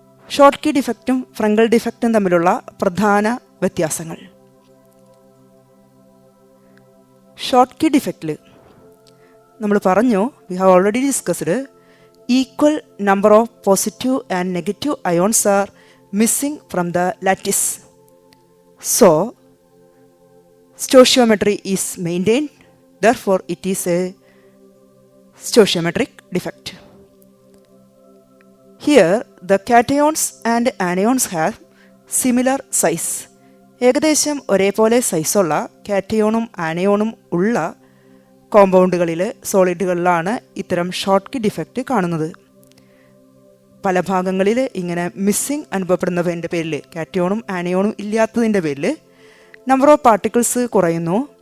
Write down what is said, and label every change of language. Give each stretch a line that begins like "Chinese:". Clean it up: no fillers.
Malayalam: Short key ഡിഫക്റ്റും ഫ്രങ്കൽ ഡിഫക്റ്റും തമ്മിലുള്ള പ്രധാന വ്യത്യാസങ്ങൾ.
English: Schottky ഡിഫക്റ്റിൽ
Malayalam: നമ്മൾ പറഞ്ഞു,
English: We have already discussed, equal number of positive and negative ions are missing from the lattice. So stoichiometry is maintained, therefore it is a stoichiometric defect. Here the cations and anions have similar size.
Malayalam: ഏകദേശം ഒരേപോലെ സൈസുള്ള കാറ്റയോണും ആനയോണും ഉള്ള കോമ്പൗണ്ടുകളിൽ, സോളിഡുകളിലാണ് ഇത്തരം short key defect കാണുന്നത്. പല ഭാഗങ്ങളിൽ ഇങ്ങനെ missing അനുഭവപ്പെടുന്നതിൻ്റെ പേരിൽ, കാറ്റയോണും ആനയോണും ഇല്ലാത്തതിൻ്റെ പേരിൽ
English: number of particles
Malayalam: കുറയുന്നു.